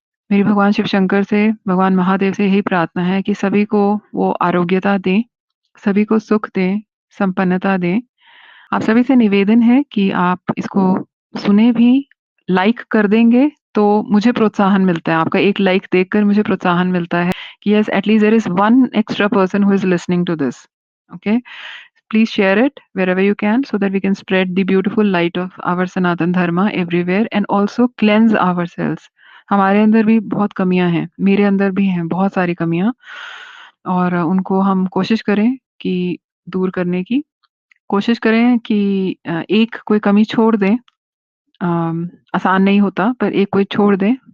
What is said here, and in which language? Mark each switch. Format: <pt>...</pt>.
<hi>मेरी भगवान शिव शंकर से, भगवान महादेव से यही प्रार्थना है कि सभी को वो आरोग्यता दें, सभी को सुख दें, संपन्नता दें। आप सभी से निवेदन है कि आप इसको सुने भी, लाइक कर देंगे तो मुझे प्रोत्साहन मिलता है। आपका एक लाइक देखकर मुझे प्रोत्साहन मिलता है कि</hi> <en>Yes, at least there is one extra person who is listening to this. Okay, please share it wherever you can so that we can spread the beautiful light of our Sanatan Dharma everywhere and also cleanse ourselves.</en> <hi>हमारे अंदर भी बहुत कमियां हैं, मेरे अंदर भी हैं बहुत सारी कमियां, और उनको हम कोशिश करें कि दूर करने की। कोशिश करें कि एक कोई कमी छोड़ दें। आसान नहीं होता, पर एक कोई छोड़ दें।</hi>